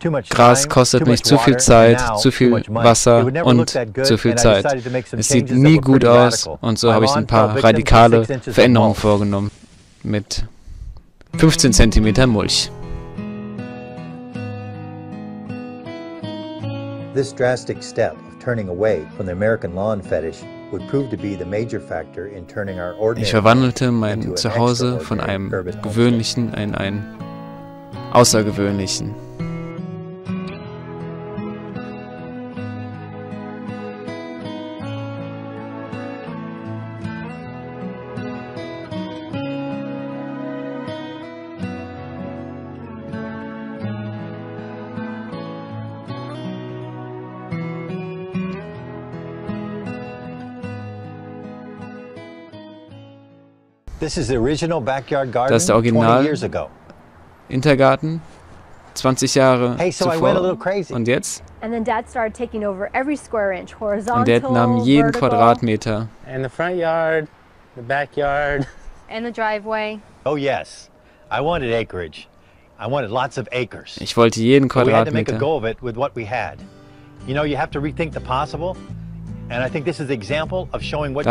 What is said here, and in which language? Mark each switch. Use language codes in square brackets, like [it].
[de] Gras kostet mich zu viel Zeit, zu viel Wasser und zu viel Zeit. Es sieht nie gut aus und so habe ich ein paar radikale Veränderungen vorgenommen mit 15 cm Mulch. [en] This drastic step of turning away from the American lawn fetish would prove to be the major factor in turning our ordinary. [de] Ich verwandelte mein Zuhause von einem gewöhnlichen in einen außergewöhnlichen. Das ist der Original-Intergarten, 20 Jahre zuvor. Und jetzt? Und Dad nahm jeden Quadratmeter. [en] And the front yard, the backyard. And the driveway. Oh yes, I wanted acreage. I wanted lots of acres. [de] Ich wollte jeden [en] We had to make a [de] Quadratmeter. [en] go of it with what we had. You know, you have to rethink the possible. And I think this is the example of showing what you